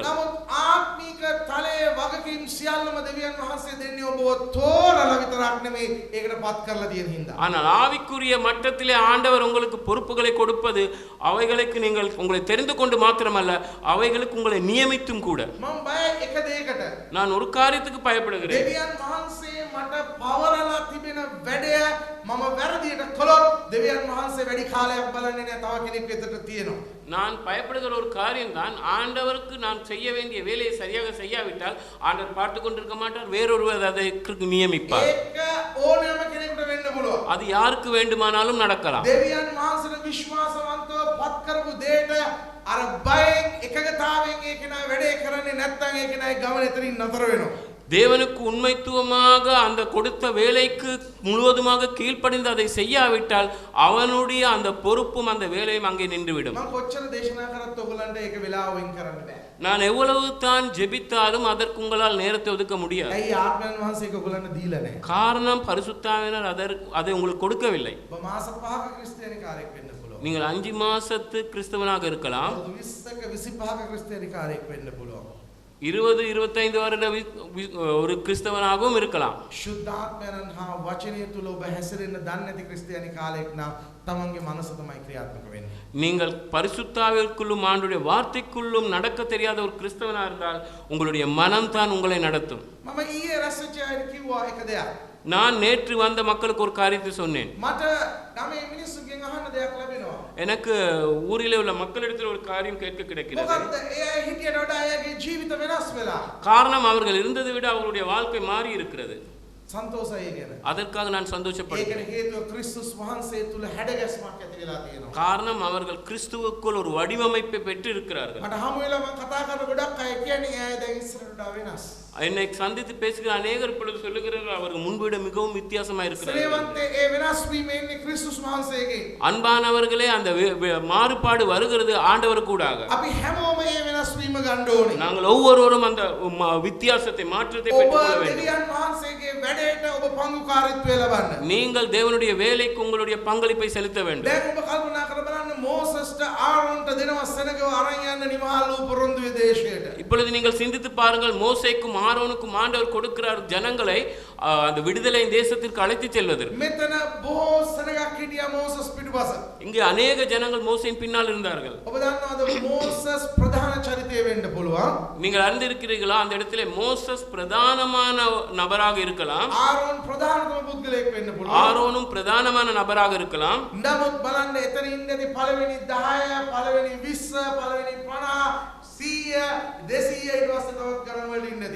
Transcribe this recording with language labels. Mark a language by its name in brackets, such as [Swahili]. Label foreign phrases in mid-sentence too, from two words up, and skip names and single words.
[Sinhala] නමුත් ආත්මික තලයේ වගකීම් සියල්ලම දෙවියන් වහන්සේ දෙන්නේ ඔබව තෝරලා විතරක් නෙමෙයි ඒකට පත් කරලා තියෙන හින්දා. [Tamil] ஆனால் ஆவிக்குரிய மட்டத்திலே ஆண்டவர் உங்களுக்கு பொறுப்புகளை கொடுப்பது அவைகளுக்கு நீங்கள் உங்களை தெரிந்து கொண்டு மாத்திரமல்ல அவைகளுக்கு உங்களை நியமித்தும் கூட. [Sinhala] මම බයයි එක දෙයකට. [Tamil] நான் ஒரு காரியத்துக்கு பயப்படுகிறேன். [Sinhala] දෙවියන් වහන්සේ මට පවරලා තිබෙන වැඩය මම වැරදියට කළොත් දෙවියන් වහන්සේ වැඩි කාලයක් බලන්නේ නැහැ තව කෙනෙක් වෙතට තියෙනවා. [Tamil] நான் பயப்படுகிற ஒரு காரியம் தான் ஆண்டவருக்கு நான் செய்ய வேண்டிய வேலையை சரியாக செய்யாவிட்டால் ஆண்டவர் பார்த்து கொண்டிருக்க மாட்டார், வேறொருவர் அதை நியமிப்பார். [Sinhala] ඒක ඕනෑම කෙනෙකුට වෙන්න පුළුවන්. [Tamil] அது யாருக்கு வேண்டுமானாலும் நடக்கலாம். [Sinhala] දෙවියන් වහන්සේට විශ්වාසවන්තව පත් කරපු දෙයට අර බයෙන් එකගතාවෙන් ඒක නෑ වැඩේ කරන්නේ නැත්නම් ඒක නෑ ගමන එතනින් නතර වෙනවා. [Tamil] தேவனுக்கு உண்மைத்துவமாக அந்த கொடுத்த வேலைக்கு முழுவதுமாக கீழ்ப்படிந்து அதை செய்யாவிட்டால் அவனுடைய அந்த பொறுப்பும் அந்த வேலையும் அங்கே நின்றுவிடும். [Sinhala] මම කොච්චර දේශනා කරත් ඔයගලන්ට ඒක වෙලාව වෙන් කරන්න බෑ. [Tamil] நான் எவ்வளவு தான் ஜெபித்தாலும் அதற்கு உங்களால் நேரத்தை ஒதுக்க முடியாது. [Sinhala] ඇයි ආත්මයන් වහන්සේ ඒක ඔයගොල්ලන්ට දීලා නැහැ? [Tamil] காரணம் பரிசுத்தாவினர் அதை உங்களுக்கு கொடுக்கவில்லை. [Sinhala] ඔබ මාස 5ක ක්‍රිස්තියානිකාරයෙක් වෙන්න පුළුවන්. [Tamil] நீங்கள் 5 மாசத்து கிறிஸ்தவனாக இருக்கலாம், [Sinhala] 20ක 25ක ක්‍රිස්තියානිකාරයෙක් වෙන්න පුළුවන්. [Tamil] 20-25 வருட ஒரு கிறிஸ்தவனாகவும் இருக்கலாம். [Sinhala] ශුද්ධාත්මයන් හා වචනය තුල ඔබ හැසිරෙන්න දන්නේ නැති ක්‍රිස්තියානිකාරයෙක් නම් තමන්ගේ මනස තමයි ක්‍රියාත්මක වෙන්නේ. [Tamil] நீங்கள் பரிசுத்தாவிற்குள்ளும் ஆண்டுடைய வார்த்தைக்குள்ளும் நடக்க தெரியாத ஒரு கிறிஸ்தவனா இருந்தால் உங்களுடைய மனம்தான் உங்களை நடத்தும். [Sinhala] මම ඊයේ රැස්වෙච්ච අයට කිව්වා එක දෙයක්. [Tamil] நான் நேற்று வந்த மக்களுக்கு ஒரு காரியத்தை சொன்னேன். [Sinhala] මට ගමේ මිනිස්සුන්ගෙන් අහන්න දෙයක් ලැබෙනවා. [Tamil] எனக்கு ஊரிலே உள்ள மக்களிடத்தில் ஒரு காரியம் கேட்க கிடைக்கிறது. [Sinhala] මොකද්ද? ඒ අය හිටියට වඩා අයගේ ජීවිත වෙනස් වෙලා. [Tamil] காரணம் அவர்கள் இருந்ததை விட அவர்களுடைய வாழ்க்கை மாறி இருக்கிறது. [Sinhala] සන්තෝෂයි කියන. [Tamil] அதற்காக நான் சந்தோஷப்படுகிறேன். [Sinhala] ඒකට හේතුව ක්‍රිස්තුස් වහන්සේ තුල හැඩගැස්මක් ඇති වෙලා තියෙනවා. [Tamil] காரணம் அவர்கள் கிறிஸ்துவுக்குள் ஒரு வடிவமைப்பை பெற்று இருக்கிறார்கள். [Sinhala] මට හමු වෙලා මම කතා කරන ගොඩක් අය කියන්නේ අය දැන් ඉස්සරහට වෙනස්. [Tamil] என்னை சந்தித்து பேசுகிற அநேகர் இப்பொழுது சொல்லுகிறார்கள் அவர்கள் முன்பு விட மிகவும் வித்தியாசமா இருக்கிறார்கள். [Sinhala] ශ්‍රේවන්තේ ඒ වෙනස් වීම එන්නේ ක්‍රිස්තුස් වහන්සේගේ. [Tamil] அன்பானவர்களே, அந்த மாறுபாடு வருகிறது ஆண்டவர் கூடாக. [Sinhala] අපි හැමෝම මේ වෙනස් වීම ගන්න ඕනේ. [Tamil] நாங்கள் ஒவ்வொருவரும் அந்த வித்தியாசத்தை மாற்றத்தை [Sinhala] ඔබ [Tamil] பெற்றுக்கொள்ள வேண்டும். [Sinhala] දෙවියන් වහන්සේගේ වැඩේට ඔබ පංගුකාරීත්වය ලබන්න. [Tamil] நீங்கள் தேவனுடைய வேலைக்கு உங்களுடைய பங்களிப்பை செலுத்த வேண்டும். [Sinhala] දැන් ඔබ කල්පනා කර බලන්න மோசஸ்ට ආරොන්ට දෙනවා සෙනගව අරන් යන්න නිමහල් වූ පොරොන්දුවේ දේශයට. [Tamil] இப்பொழுது நீங்கள் சிந்தித்து பாருங்கள், மோசேக்கும் ஆரோனுக்கும் ஆண்டவர் கொடுக்கிறார் ஜனங்களை அந்த விடுதலை தேசத்திற்கு அழைத்து செல்வதற்கு. [Sinhala] මෙතන බොහෝ සෙනගක් හිටියා මෝසස් පිටුපස. [Tamil] இங்கே அநேக ஜனங்கள் மோசேயின் பின்னால் இருந்தார்கள். [Sinhala] ඔබ දන්නවද මෝසස් ප්‍රධාන චරිතය වෙන්න පුළුවන්. [Tamil] நீங்கள் அறிந்திருக்கிறீர்களா? அந்த இடத்திலே மோசஸ் பிரதானமான நபராக இருக்கலாம், [Sinhala] ආරොන් ප්‍රධානතම පුද්ගලයෙක් වෙන්න පුළුවන්. [Tamil] ஆரோனும் பிரதானமான நபராக இருக்கலாம். [Sinhala] නමුත් බලන්න එතන ඉන්නේදී පළවෙනි 10 පළවෙනි 20 පළවෙනි 50 100 200 ඊට පස්සේ තවත් ගණන් වල ඉන්නේදී